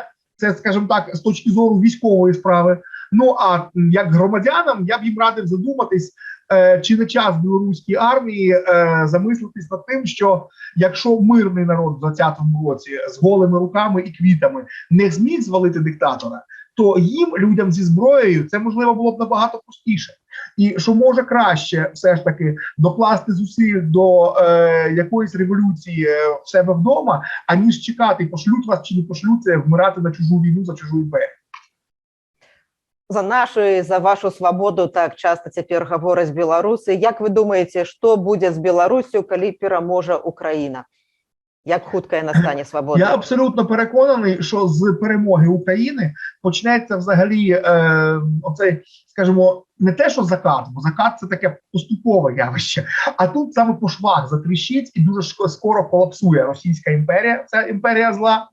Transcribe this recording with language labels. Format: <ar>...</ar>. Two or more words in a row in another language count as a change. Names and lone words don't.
<uk>Це, скажімо так, з точки зору військової справи. Ну, а як громадянам, я б їм радив задуматись, чи не час білоруській армії замислитись над тим, що якщо мирний народ в 20-му році з голими руками і квітами не зміг звалити диктатора, то їм, людям зі зброєю, це, можливо, було б набагато простіше. І що може краще все ж таки докласти зусиль до якоїсь революції в себе вдома, аніж чекати, пошлють вас чи не пошлють, це вмирати на чужу війну за чужу імперію.</uk> <be>За нашу і за вашу свабоду так часто цяпер гавораць беларусы. Як вы думаеце, што будзе з Беларусю, калі пераможа Україна? Як хутка яна стане свабоднай?</be> <uk>Я абсолютно переконаний, що з перемоги України почнеться взагалі оцей, скажімо, не те, що закат, бо закат – це таке поступове явище, а тут саме по швах затріщить і дуже скоро колапсує Російська імперія, ця імперія зла.</uk>